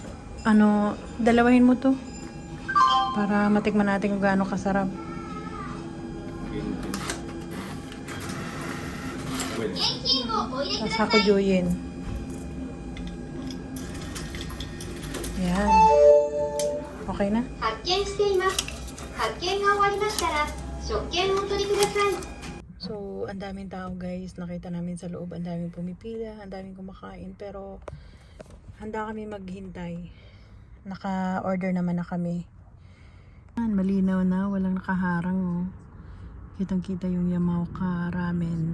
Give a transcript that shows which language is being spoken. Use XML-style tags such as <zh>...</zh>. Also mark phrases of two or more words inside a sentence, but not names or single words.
<tl>Ano, dalawahin mo to. Para matikman natin kung gaano kasarap. Tapos hakujuyin. Yan. Okay na?</tl> <ja>発見しています。発見が終わりましたら食券をお取りください。</ja> <tl>So, ang daming tao guys. Nakita namin sa loob. Ang daming pumipila. Ang daming kumakain. Pero, handa kami maghintay. Naka-order naman na kami. Malinaw na. Walang nakaharang. Oh. Kitang-kita yung Yamaoka ramen.</tl>